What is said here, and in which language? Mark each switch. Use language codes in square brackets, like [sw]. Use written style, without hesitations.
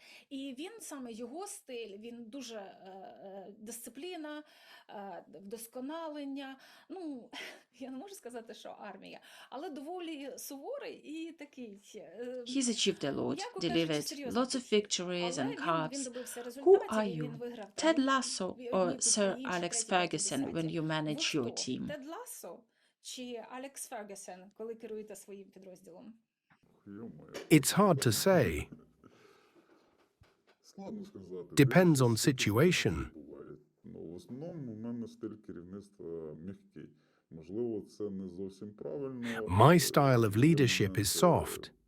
[uk] І він саме його стиль, він дуже дисципліна, вдосконалення. Ну, я не можу сказати, що армія, але доволі суворий і такий. [en] He's achieved a lot, delivered lots of victories and cups. Who Who are you? Ted Lasso or Sir Alex Ferguson when you manage your team? [uk] Тед Лассо чи Алекс Фергюсон, коли керуєте своїм підрозділом? Йо-моє. [en] It's hard to say. [uk] Складно сказати. [en] Depends on [uk] Дивлячись, [en] situation. [uk] буває. Ну, в основному у мене стиль керівництва м'який. Можливо, це не зовсім правильно. [en] My style of leadership is soft.